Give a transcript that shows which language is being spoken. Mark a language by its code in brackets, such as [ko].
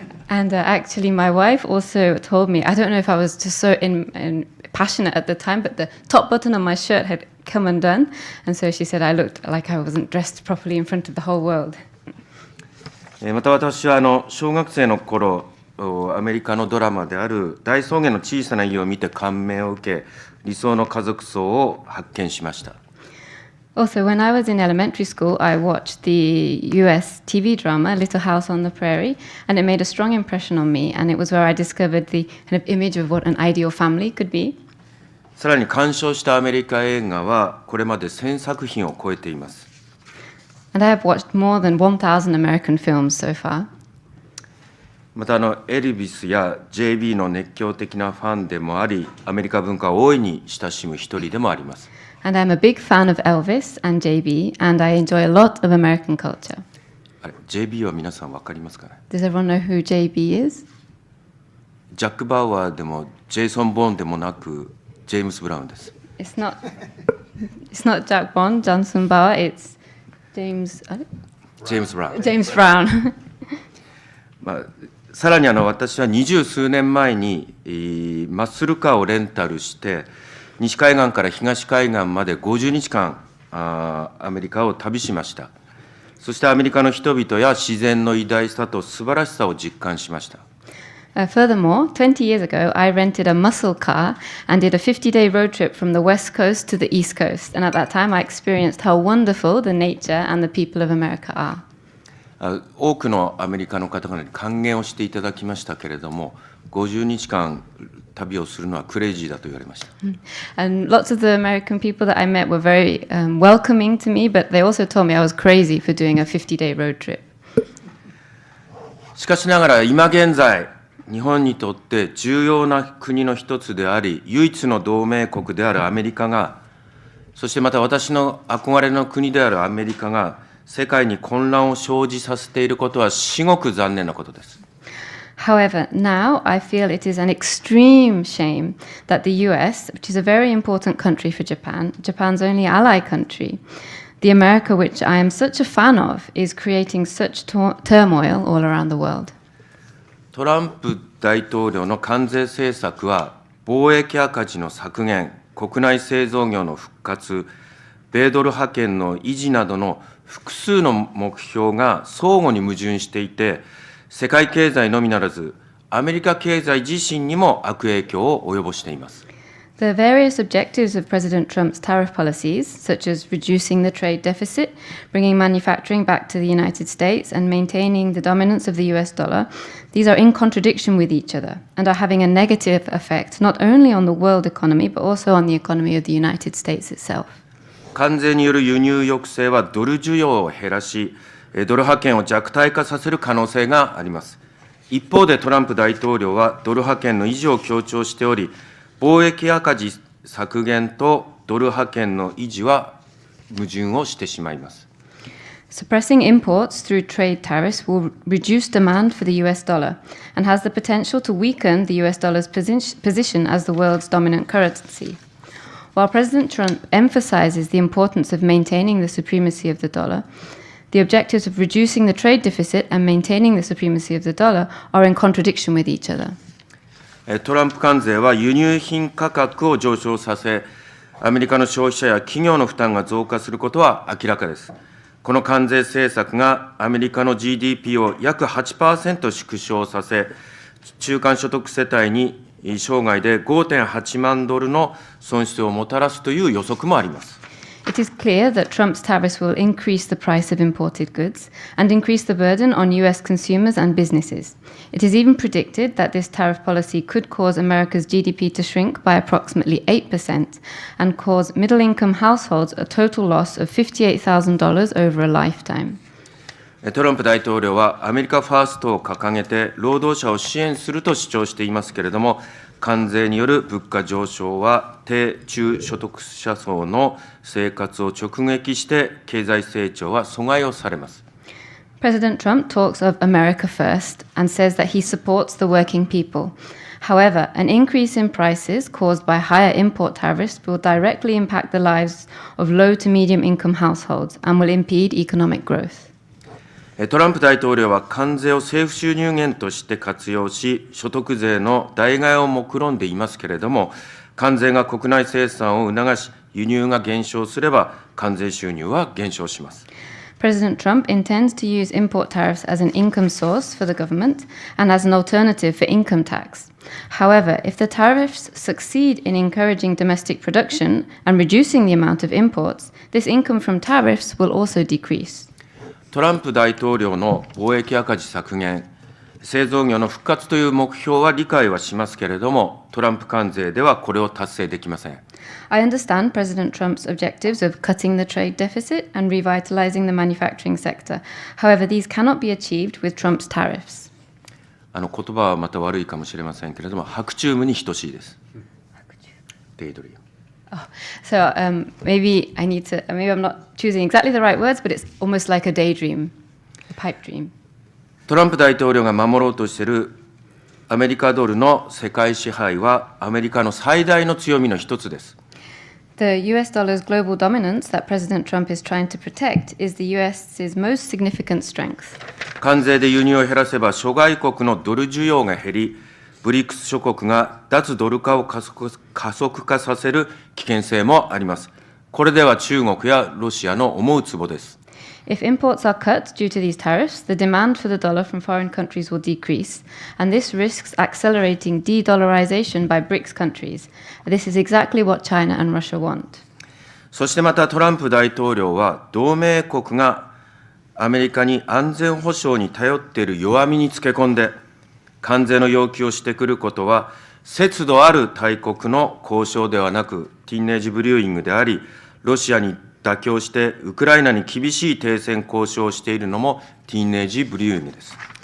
[en] And actually, my wife also told me, I don't know if I was just so passionate at the time, but the top button on my shirt had come undone. And so she said I looked like I wasn't dressed properly in front of the whole world. [ja] また私は小学生の頃、アメリカのドラマである大草原の小さな家を見て感銘を受け、理想の家族像を発見しました。 [en] Also, when I was in elementary school, I watched the US TV drama Little House on the Prairie, and it made a strong impression on me, and it was where I discovered the kind of image of what an ideal family could be. [ja] さらに鑑賞したアメリカ映画はこれまで1000作品を超えています。 [en] And I have watched more than 1,000 American films so far. [ja] またエルビスや JB の熱狂的なファンでもあり、アメリカ文化を大いに親しむ一人でもあります。 [en] And I'm a big fan of Elvis and JB, and I enjoy a lot of American culture. [ja] あれ、JB は皆さん分かりますかね？ [en] Does everyone know who JB is? [ja] ジャック・バウアーでもジェイソン・ボーンでもなくジェームス・ブラウンです。 [en] It's not Jack Bond, Johnson Bauer, it's James... [ja] ジェームス・ブラウン。 [en] James Brown. [ja] さらに私は20数年前にマッスルカーをレンタルして西海岸から東海岸まで50日間アメリカを旅しました。そしてアメリカの人々や自然の偉大さと素晴らしさを実感しました。 [en] Furthermore, 20 years ago, I rented a muscle car and did a 50-day road trip from the west coast to the east coast. And at that time, I experienced how wonderful the nature and the people of America are. [ja] 多くのアメリカの方々に歓迎をしていただきましたけれども、50日間旅をするのはクレイジーだと言われました。 [en] And lots of the American people that I met were very welcoming to me, but they also told me I was crazy for doing a 50-day road trip. [ja] しかしながら今現在、日本にとって重要な国の一つであり、唯一の同盟国であるアメリカが、そしてまた私の憧れの国であるアメリカが、世界に混乱を生じさせていることは至極残念なことです。 [en] However, now I feel it is an extreme shame that the US, which is a very important country for Japan, Japan's only ally country, the America which I am such a fan of, is creating such turmoil all around the world. [ja] トランプ大統領の関税政策は、貿易赤字の削減、国内製造業の復活、米ドル覇権の維持などの複数の目標が相互に矛盾していて、世界経済のみならず、アメリカ経済自身にも悪影響を及ぼしています。 [en] The various objectives of President Trump's tariff policies, such as reducing the trade deficit, bringing manufacturing back to the United States, and maintaining the dominance of the US dollar, these are in contradiction with each other and are having a negative effect not only on the world economy, but also on the economy of the United States itself. [ja] 関税による輸入抑制はドル需要を減らし、ドル覇権を弱体化させる可能性があります。一方でトランプ大統領はドル覇権の維持を強調しており、貿易赤字削減とドル覇権の維持は矛盾をしてしまいます。 [en] Suppressing imports through trade tariffs will reduce demand for the US dollar and has the potential to weaken the US dollar's position as the world's dominant currency. While President Trump emphasizes the importance of maintaining the supremacy of the dollar, the objectives of reducing the trade deficit and maintaining the supremacy of the dollar are in contradiction with each other. [ja] トランプ関税は輸入品価格を上昇させ、アメリカの消費者や企業の負担が増加することは明らかです。この関税政策がアメリカの GDP を約 8% 縮小させ、中間所得世帯に生涯で 5.8 万ドルの損失をもたらすという予測もあります。 [en] It is clear that Trump's tariffs will increase the price of imported goods and increase the burden on US consumers and businesses. It is even predicted that this tariff policy could cause America's GDP to shrink by approximately 8% and cause middle-income households a total loss of $58,000 over a lifetime. [ja] トランプ大統領はアメリカファーストを掲げて、労働者を支援すると主張していますけれども、関税による物価上昇は低中所得者層の生活を直撃して、経済成長は阻害をされます。 [en] President Trump talks of America first and says that he supports the working people. However, an increase in prices caused by higher import tariffs will directly impact the lives of low to medium income households and will impede economic growth. [ja] トランプ大統領は関税を政府収入源として活用し、所得税の代替を目論んでいますけれども、関税が国内生産を促し、輸入が減少すれば、関税収入は減少します。 [en] President Trump intends to use import tariffs as an income source for the government and as an alternative for income tax. However, if the tariffs succeed in encouraging domestic production and reducing the amount of imports, this income from tariffs will also decrease. [ja] トランプ大統領の貿易赤字削減、製造業の復活という目標は理解はしますけれども、トランプ関税ではこれを達成できません。 [en] I understand President Trump's objectives of cutting the trade deficit and revitalizing the manufacturing sector. However, these cannot be achieved with Trump's tariffs. [ja] 言葉はまた悪いかもしれませんけれども、白チュームに等しいです。 [en] デイドリーム。 So maybe I'm not choosing exactly the right words, but it's almost like a daydream, a pipe dream. [ja] トランプ大統領が守ろうとしているアメリカドルの世界支配はアメリカの最大の強みの一つです。 [en] The US dollar's global dominance that President Trump is trying to protect is the US's most significant strength. [ja] 関税で輸入を減らせば諸外国のドル需要が減り、ブリックス諸国が脱ドル化を加速化させる危険性もあります。これでは中国やロシアの思うツボです。 [en] If imports are cut due to these tariffs, the demand for the dollar from foreign countries will decrease, and this risks accelerating de-dollarization by BRICS countries. This is exactly what China and Russia want. [ja] そしてまたトランプ大統領は同盟国がアメリカに安全保障に頼っている弱みにつけ込んで、関税の要求をしてくることは、節度ある大国の交渉ではなく、 [en] ティーンエイジブリューイング [ja] であり、ロシアに妥協してウクライナに厳しい停戦交渉をしているのもティーンエイジブリューイングです。